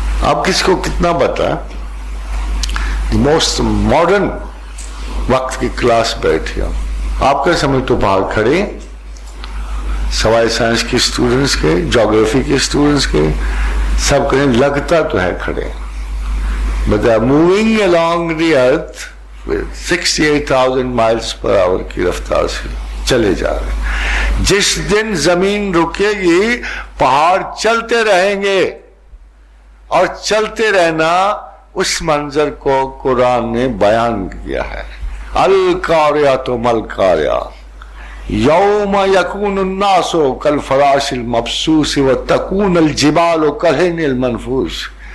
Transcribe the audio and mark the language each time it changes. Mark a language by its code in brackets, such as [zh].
[ur] آپ کس کو کتنا بتا, موسٹ ماڈرن وقت کی کلاس بیٹھی ہو, آپ کا سمجھ تو پہاڑ کھڑے, سوائے سائنس کے اسٹوڈنٹس کے, جیوگرافی کے اسٹوڈنٹس کے, سب کہیں لگتا تو ہے کھڑے. [en] But they are moving along the earth with 68,000 miles per hour [ur] کی رفتار سے چلے جا رہے ہیں. جس دن زمین رکے گی پہاڑ چلتے رہیں گے, اور چلتے رہنا اس منظر کو قرآن نے بیان کیا ہے. [ar] القاریۃ مالقاریۃ یوم یکون الناس کالفراش المبثوث وتکون الجبال کالعہن المنفوش.